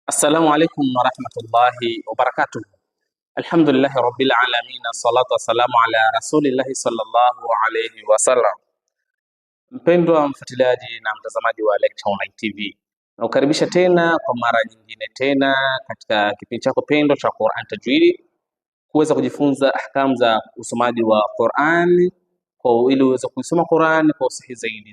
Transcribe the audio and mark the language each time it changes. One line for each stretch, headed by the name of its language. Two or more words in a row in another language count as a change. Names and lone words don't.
Arabic: السلام عليكم ورحمة الله وبركاته. الحمد لله رب العالمين، الصلاة والسلام على رسول الله صلى الله عليه وسلم.
Swahili: Mpendwa mfuatiliaji na mtazamaji wa Lecture Online TV, nakukaribisha tena kwa mara nyingine tena katika kipindi chako pendo cha Qur'an Tajwidi, kuweza kujifunza ahkamu za usomaji wa Qur'an ili uweze kusoma Qur'an kwa usahihi zaidi.